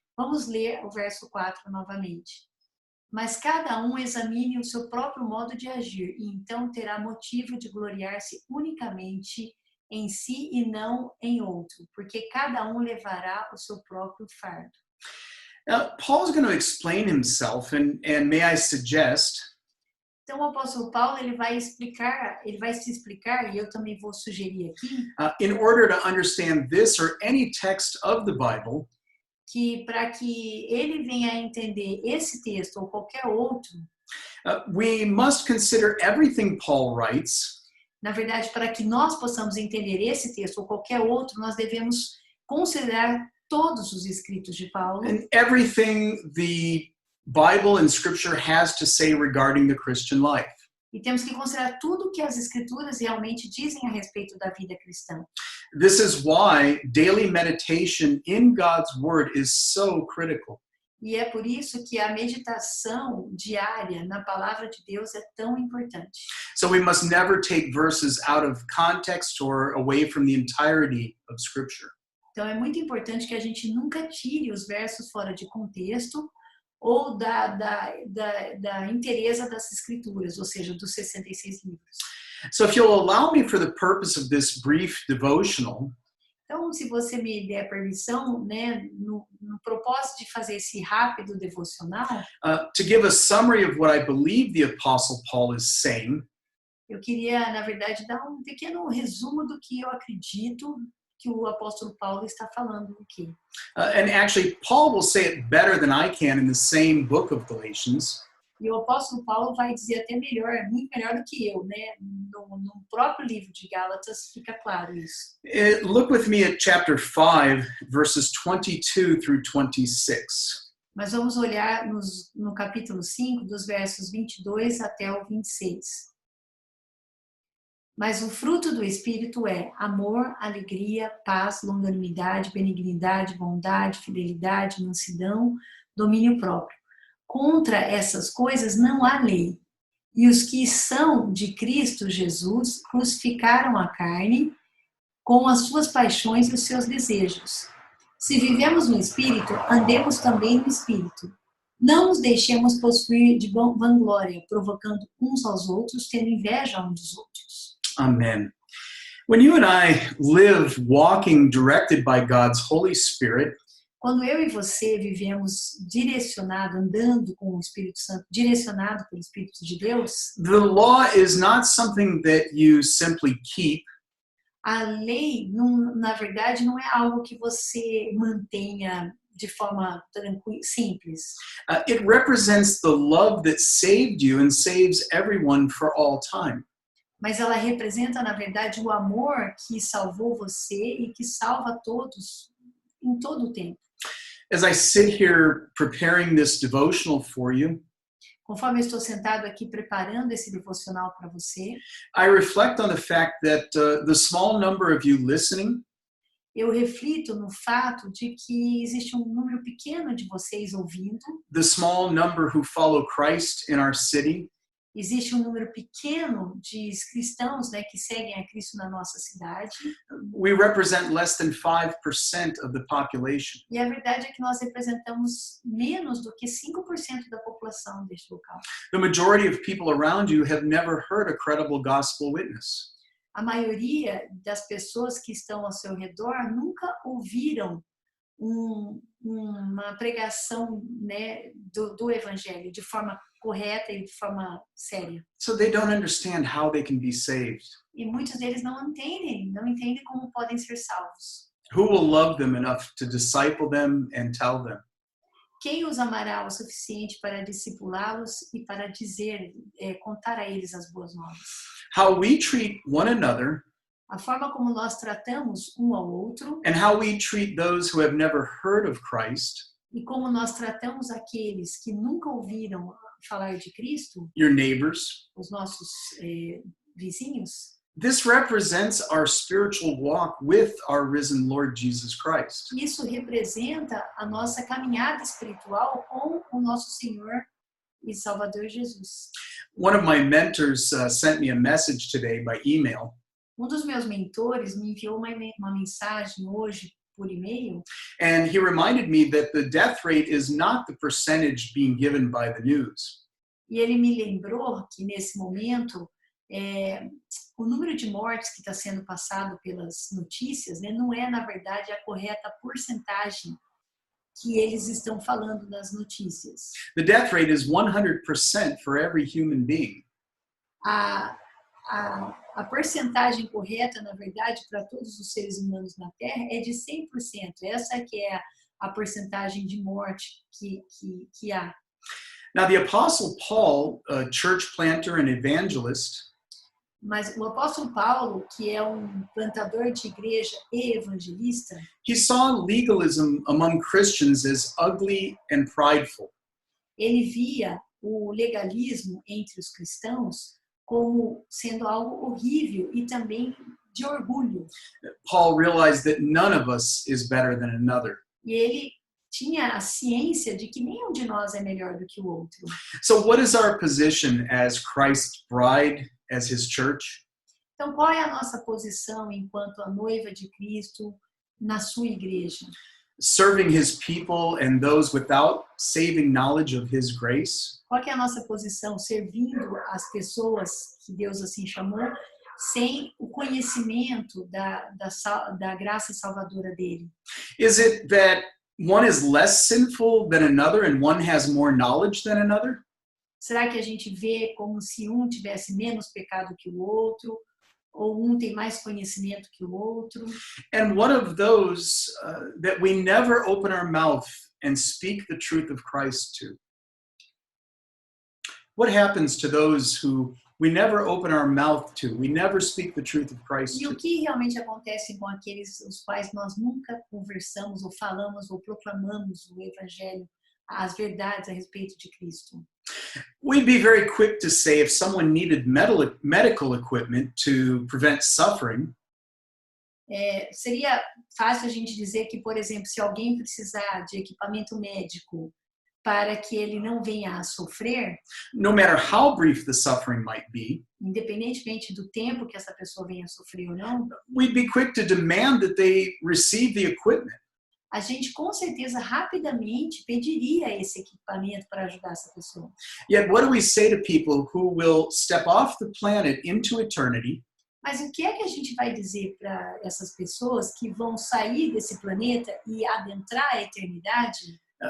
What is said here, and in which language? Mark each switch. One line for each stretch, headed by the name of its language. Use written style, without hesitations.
Portuguese: Vamos ler o verso 4 novamente. Mas cada um examine o seu próprio modo de agir, e então terá motivo de gloriar-se unicamente em si e não em outro, porque cada um levará o seu próprio fardo.
English: Now, Paul's going to explain himself, and may I suggest
Portuguese: Então, o apóstolo Paulo ele vai se explicar, e eu também vou sugerir aqui,
English: in order to understand this or any text of the Bible,
Portuguese: que para que ele venha a entender esse texto ou qualquer outro,
English: we must consider everything Paul writes,
Portuguese: na verdade, para que nós possamos entender esse texto ou qualquer outro, nós devemos considerar todos os escritos de Paulo
English: and everything the Bible and Scripture has to say regarding the Christian life.
Portuguese: e temos que considerar tudo que as escrituras realmente dizem a respeito da vida cristã.
English: This is why daily meditation in God's Word is so critical.
Portuguese: E é por isso que a meditação diária na palavra de Deus é tão importante.
English: So we must never take verses out of context or away from the entirety of Scripture.
Portuguese: Então é muito importante que a gente nunca tire os versos fora de contexto ou da inteireza das escrituras, ou seja, dos 66 livros.
English: So if you'll allow me for the purpose of this brief devotional,
Portuguese: Então, se você me der permissão, né, no propósito de fazer esse rápido devocional,
English: to give a summary of what I believe the Apostle Paul is saying,
Portuguese: eu queria, na verdade, dar um pequeno resumo do que eu acredito que o apóstolo Paulo está falando aqui.
English: and actually, Paul will say it better than I can in the same book of Galatians.
Portuguese: E o apóstolo Paulo vai dizer até melhor, muito melhor do que eu, né? No próprio livro de Gálatas fica claro isso.
English: Look with me at chapter 5, verses 22 through 26.
Portuguese: Mas vamos olhar no capítulo 5, dos versos 22 até o 26. Mas o fruto do Espírito é amor, alegria, paz, longanimidade, benignidade, bondade, fidelidade, mansidão, domínio próprio. Contra essas coisas não há lei. E os que são de Cristo Jesus crucificaram a carne com as suas paixões e os seus desejos. Se vivemos no Espírito, andemos também no Espírito. Não nos deixemos possuir de vanglória, provocando uns aos outros, tendo inveja uns dos outros. Amen.
English: When you and I live walking directed by God's Holy Spirit,
Portuguese: quando eu e você vivemos andando com o Espírito Santo, direcionado pelo Espírito de Deus,
English: the law is not something that you simply keep.
Portuguese: A lei, na verdade, não é algo que você mantenha de forma tranquila, simples.
English: It represents the love that saved you and saves everyone for all time.
Portuguese: Mas ela representa, na verdade, o amor que salvou você e que salva todos em todo o tempo.
English: As I sit here preparing this devotional for you,
Portuguese: conforme eu estou sentado aqui preparando esse devocional para você,
English: I reflect on the fact that the small number of you listening,
Portuguese: eu reflito no fato de que existe um número pequeno de vocês ouvindo,
English: the small number who follow Christ in our city,
Portuguese: Existe um número pequeno de cristãos, né, que seguem a Cristo na nossa cidade.
English: We represent less than 5% of the population.
Portuguese: E a verdade é que nós representamos menos do que 5% da população deste local.
English: The majority of people around you have never heard a credible gospel witness.
Portuguese: A maioria das pessoas que estão ao seu redor nunca ouviram uma pregação, né, do evangelho de forma correta e de forma séria.
English: So they don't understand how they can be saved.
Portuguese: E muitos deles não entendem como podem ser salvos.
English: Who will love them enough to disciple them and tell them?
Portuguese: Quem os amará o suficiente para discipulá-los e para contar a eles as boas novas?
English: How we treat one another
Portuguese: A forma como nós tratamos um ao outro
English: and how we treat those who have never heard of Christ,
Portuguese: e como nós tratamos aqueles que nunca ouviram falar de Cristo,
English: your neighbors,
Portuguese: os nossos vizinhos,
English: this represents our spiritual walk with our risen Lord Jesus Christ.
Portuguese: isso representa a nossa caminhada espiritual com o nosso Senhor e Salvador Jesus.
English: One of my mentors sent me a message today by email.
Portuguese: Um dos meus mentores me enviou uma mensagem hoje por e-mail,
English: And he reminded me that the death rate is not the percentage being given by the news.
Portuguese: e ele me lembrou que nesse momento o número de mortes que está sendo passado pelas notícias, né, não é, na verdade, a correta porcentagem que eles estão falando nas notícias.
English: The death rate is 100% for every human being.
Portuguese: A porcentagem correta, na verdade, para todos os seres humanos na Terra é de 100%. Essa que é a porcentagem de morte que há.
English: Now, the Apostle Paul, a church planter and evangelist,
Portuguese: Mas o apóstolo Paulo, que é um plantador de igreja e evangelista,
English: he saw legalism among Christians as ugly and prideful.
Portuguese: ele via o legalismo entre os cristãos como sendo algo horrível e também de orgulho.
English: Paul realized that none of us is better than another.
Portuguese: E ele tinha a ciência de que nenhum de nós é melhor do que o outro.
English: So, what is our position as Christ's bride, as his church?
Portuguese: Então, qual é a nossa posição enquanto a noiva de Cristo na sua igreja?
English: Serving his people and those without saving knowledge of his grace?
Portuguese: Qual que é a nossa posição servindo as pessoas que Deus assim chamou, sem o conhecimento da graça salvadora dele?
English: Is it that one is less sinful than another and one has more knowledge than another?
Portuguese: Será que a gente vê como se um tivesse menos pecado que o outro, ou um tem mais conhecimento que o outro?
English: And one of those that we never open our mouth and speak the truth of Christ to. What happens to those who we never open our mouth to? We never speak the truth of Christ
Portuguese: E o
English: to.
Portuguese: que realmente acontece com aqueles os quais nós nunca conversamos, ou falamos, ou proclamamos o evangelho, as verdades a respeito de Cristo?
English: We'd be very quick to say if someone needed medical equipment to prevent suffering,
Portuguese: Seria fácil a gente dizer que, por exemplo, se alguém precisar de equipamento médico para que ele não venha a sofrer,
English: no matter how brief the suffering might be,
Portuguese: independentemente do tempo que essa pessoa venha a sofrer ou não,
English: we'd be quick to demand that they receive the equipment.
Portuguese: a gente com certeza rapidamente pediria esse equipamento para ajudar essa pessoa.
English: Yet what do we say to people who will step off the planet into eternity,
Portuguese: Mas o que é que a gente vai dizer para essas pessoas que vão sair desse planeta e adentrar a eternidade?